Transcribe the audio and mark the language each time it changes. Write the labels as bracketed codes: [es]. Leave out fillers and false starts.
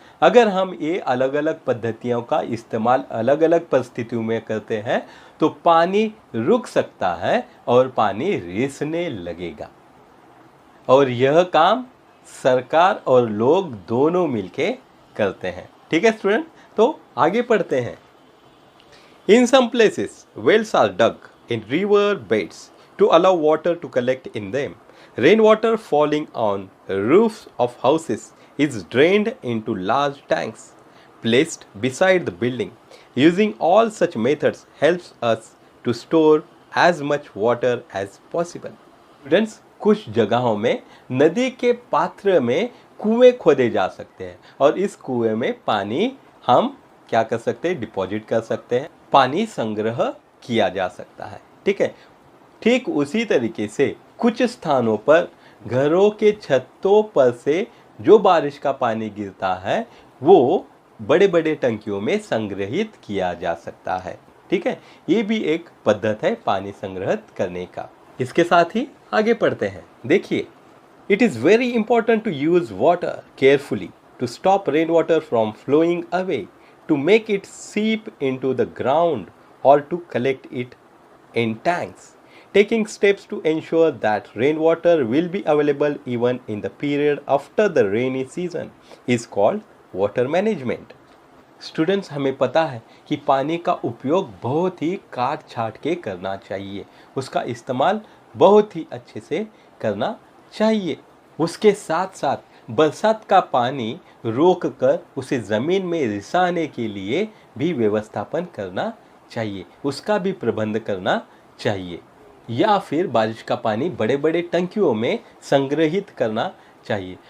[hi] अगर हम ये अलग अलग पद्धतियों का इस्तेमाल अलग अलग परिस्थितियों में करते हैं तो पानी रुक सकता है और पानी रिसने लगेगा। और यह काम सरकार और लोग दोनों मिलके करते हैं। ठीक है स्टूडेंट, तो आगे पढ़ते हैं। [en] In some places, wells are dug in river beds to allow water to collect in them. Rainwater falling on roofs of houses is drained into large tanks placed beside the building. Using all such methods helps us to store as much water as possible. [hi] Students, कुछ जगहों में नदी के पात्र में कुएं खोदे जा सकते हैं और इस कुएं में पानी हम क्या कर सकते हैं, डिपॉजिट कर सकते हैं, पानी संग्रह किया जा सकता है। ठीक है, ठीक उसी तरीके से कुछ स्थानों पर घरों के छतों पर से जो बारिश का पानी गिरता है वो बड़े बड़े टंकियों में संग्रहित किया जा सकता है। ठीक है, ये भी एक पद्धति है पानी संग्रहित करने का। इसके साथ ही आगे पढ़ते हैं। देखिए, [en] It is very important to use water carefully to stop rain water from flowing away, to make it seep into the ground or to collect it in tanks. Taking steps to ensure that rainwater will be available even in the period after the rainy season is called water management. [hi] Students, हमें पता है कि पानी का उपयोग बहुत ही काट छाट के करना चाहिए, उसका इस्तेमाल बहुत ही अच्छे से करना चाहिए। उसके साथ साथ बरसात का पानी रोक कर उसे ज़मीन में रिसाने के लिए भी व्यवस्थापन करना चाहिए, उसका भी प्रबंध करना चाहिए, या फिर बारिश का पानी बड़े बड़े टंकियों में संग्रहित करना चाहिए।